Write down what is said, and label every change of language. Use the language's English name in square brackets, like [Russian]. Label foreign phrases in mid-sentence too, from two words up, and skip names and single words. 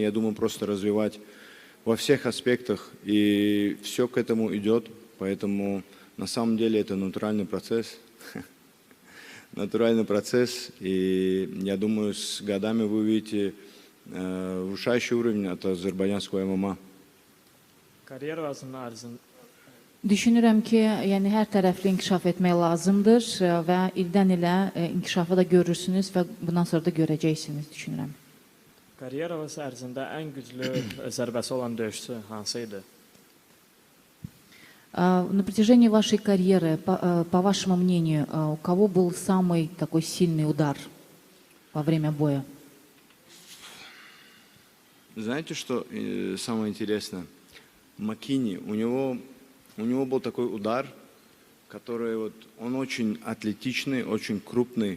[Russian] Я думаю, просто развивать во всех аспектах, и все к этому идет, поэтому на самом деле это натуральный процесс, и я думаю, с годами вы увидите повышающий уровень от азербайджанского ММА. [Azerbaijani] Düşünürəm ki, yəni hər tərəfli inkişaf etmək lazımdır və ildən ilə inkişafı da görürsünüz və bundan sonra da görəcəksiniz, düşünürəm. Karyeranız ərzində ən güclü zərbəsi olan döyüşçü hansı idi? [Russian] На протяжении вашей карьеры, по вашему мнению, у кого был самый такой сильный удар во время боя? Знаете, что самое интересное? Макини, у него был такой удар, который он очень атлетичный, очень крупный.